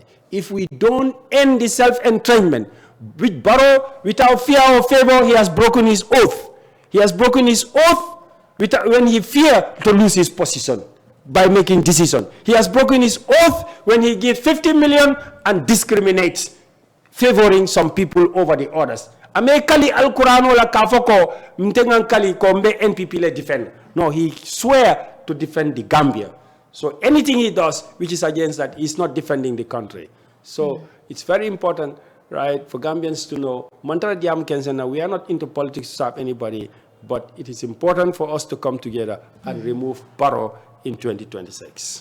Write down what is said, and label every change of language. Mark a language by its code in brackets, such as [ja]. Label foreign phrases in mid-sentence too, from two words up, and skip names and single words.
[en] If we don't end the self-entrenchment, with Barrow, without fear or favor, he has broken his oath. He has broken his oath when he feared to lose his position by making decisions. He has broken his oath when he gives 50 million and discriminates, favoring some people over the others. [man] Amekali al-Qur'an la kafoko mtengan kali kombe NPP le defend. [en] No, he swear to defend the Gambia. So anything he does which is against that, he's not defending the country. So it's very important, right, for Gambians to know, Mantara Diam Kensena, we are not into politics to serve anybody, but it is important for us to come together and remove Barrow in 2026.